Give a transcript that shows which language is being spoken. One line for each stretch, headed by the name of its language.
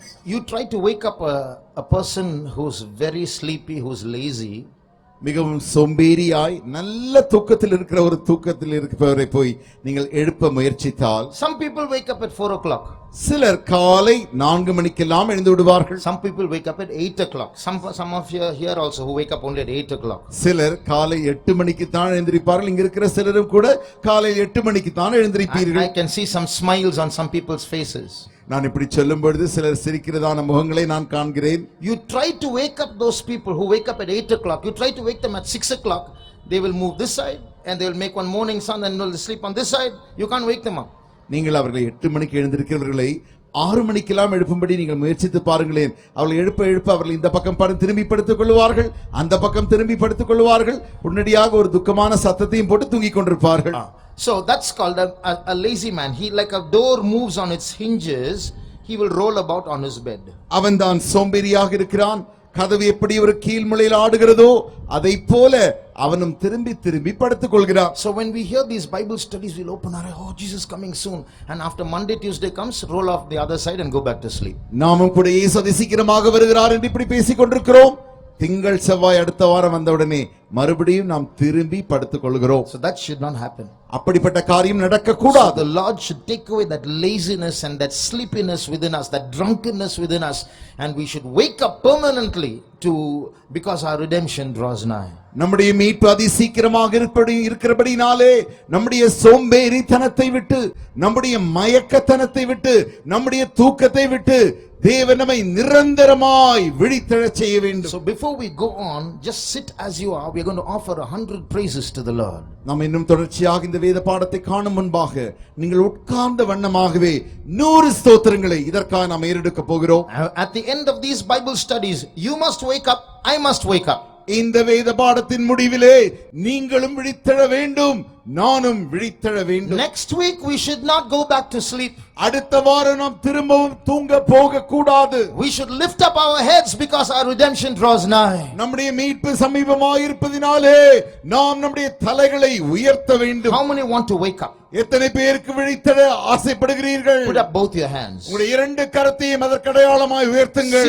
English: You try to wake up a person who's very sleepy, who's lazy.
Tamil: மிகவும் சோம்பேறியாய் நல்ல தூக்கத்தில் இருக்கிற ஒரு தூக்கத்தில் இருப்பவரை போய் நீங்கள் எழுப்ப முயற்சித்தால்,
English: Some people wake up at 4 o'clock.
Tamil: சிலர் காலை 4 மணிக்கெல்லாம் எழுந்து விடுவார்கள்.
English: Some people wake up at 8 o'clock. Some of you here also who wake up only at 8 o'clock.
Tamil: சிலர் காலை 8 மணிக்கு தான் எழுந்திருப்பார்கள். இங்க இருக்கிற சிலரும் கூட காலை 8 மணிக்கு தான் எழுந்திருப்பீர்கள்.
English: I can see some smiles on some people's faces.
Tamil: நான் இப்படி சொல்லும் பொழுது சிலர் சிரிக்கிறதான முகங்களை நான் காண்கிறேன்.
English: You try to wake up those people who wake up at 8 o'clock. You try to wake them at 6 o'clock. They will move this side and they will make one morning sun and will sleep on this side. You can't wake them up.
Tamil: நீங்கள் அவர்களை 8 மணிக்கு எழுந்திருக்கிறவர்களை 6 மணிக்கெல்லாம் எழுப்பும்படி நீங்கள் முயற்சித்து பாருங்களேன். அவர்கள் எழுப்ப அவர்கள் இந்த பக்கம் திரும்பி படுத்துக் கொள்வார்கள், அந்த பக்கம் திரும்பி படுத்துக் கொள்வார்கள். உடனடியாக ஒரு துக்கமான சத்தத்தையும் போட்டு தூங்கிக் கொண்டிருப்பார்கள்.
English: So that's called a lazy man. He, like a door moves on its hinges, he will roll about on his bed.
Tamil: அவன் தான் சோம்பேறியாக இருக்கிறான். கதவு எப்படி ஒரு கீழ்முளையில் ஆடுகிறதோ அதை போல அவனும் திரும்பி படுத்துக் கொள்கிறான்.
English: So when we hear these Bible studies, we'll open our eyes, oh Jesus coming soon, and after Monday Tuesday comes, roll off the other side and go back to sleep.
Tamil: நாமும் கூட இயேசு சீக்கிரமாக வருகிறார் என்று இப்படி பேசிக் கொண்டிருக்கிறோம். திங்கள் செவ்வாய் அடுத்த வாரம் வந்தவுடனே மறுபடியும் நாம் திரும்பி படுத்துக் கொள்கிறோம்.
English: So that should not happen.
Tamil: அப்படிப்பட்ட காரியம் நடக்க கூடாது.
English: The Lord should take away that laziness and that sleepiness within us, that drunkenness within us, and we should wake up permanently because our redemption draws nigh.
Tamil: நம்முடைய மீட்பு அதி சீக்கிரமாக இருக்கிறபடினாலே நம்முடைய சோம்பேறித்தனத்தை விட்டு, நம்முடைய மயக்கத்தனத்தை விட்டு, நம்முடைய தூக்கத்தை விட்டு தேவன் நம்மை நிரந்தரமாய் விழித்தெழச் செய்ய வேண்டும்.
English: So before we go on, just sit as you are. We are going to offer 100 praises to the Lord.
Tamil: நாம் இன்னும் தொடர்ச்சியாக இந்த வேத பாடத்தை காணும் முன்பாக நீங்கள் உட்கார்ந்த வண்ணமாகவே 100 ஸ்தோத்திரங்களை இதற்காக நாம் ஏறெடுக்க போகிறோம்.
English: At the end of these Bible studies, you must wake up, I must wake up.
Tamil: இந்த வேத பாடத்தின் முடிவிலே நீங்களும் விழித்தெழ வேண்டும், நானும் விழித்தெழ வேண்டும்.
English: Next week we should not go back to sleep.
Tamil: அடுத்த வாரம் நாம் திரும்பவும் தூங்க போக கூடாது.
English: We should lift up our heads because our redemption draws nigh.
Tamil: நம்முடைய மீட்பு சமீபமாய் இருப்பதினாலே நாம் நம்முடைய தலைகளை உயர்த்த வேண்டும்.
English: How many want to wake up?
Tamil: எத்தனை பேருக்கு விழித்தெழ ஆசைப்படுகிறீர்கள்?
English: Put up both your hands.
Tamil: உங்களுடைய இரண்டு கரத்தையும் அதற்கு அடையாளமாய் உயர்த்துங்கள்.